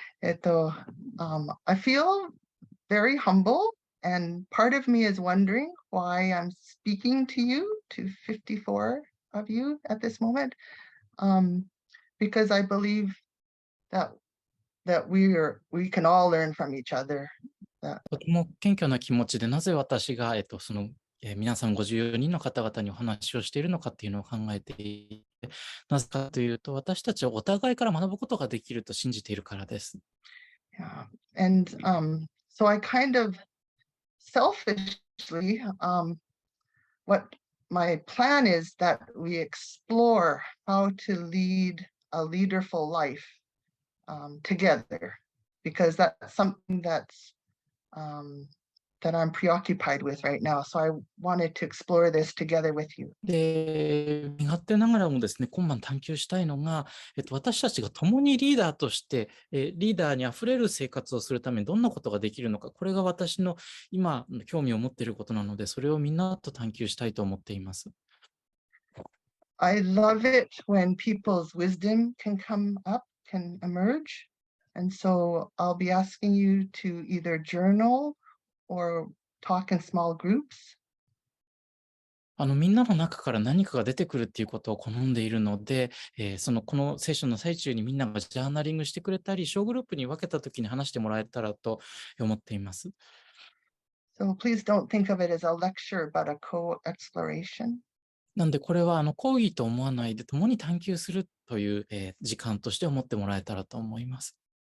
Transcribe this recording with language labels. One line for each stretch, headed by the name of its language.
English: I feel very humble, and part of me is wondering why I'm speaking to you, to 54 of you at this moment, because I believe that we can all learn from each other.
Japanese: とても謙虚な気持ちで、なぜ私が、皆さん54人の方々にお話をしているのかっていうのを考えていて、なぜかというと、私たちはお互いから学ぶことができると信じているからです。
English: Yeah. And so I kind of selfishly what my plan is that we explore how to lead a leaderful life together, because that's something that's that I'm preoccupied with right now. So I wanted to explore this together with you.
Japanese: で、身勝手ながらもですね、今晩探求したいのが、私たちが共にリーダーとして、リーダーにあふれる生活をするためにどんなことができるのか、これが私の今、興味を持っていることなので、それをみんなと探求したいと思っています。
English: I love it when people's wisdom can come up, can emerge. And so I'll be asking you to either journal or talk in small groups.
Japanese: みんなの中から何かが出てくるっていうことを好んでいるので、このセッションの最中にみんながジャーナリングしてくれたり、小グループに分けたときに話してもらえたらと思っています。
English: So please don't think of it as a lecture, but a co-exploration.
Japanese: なんでこれは講義と思わないで共に探求するという、時間として思ってもらえたらと思います。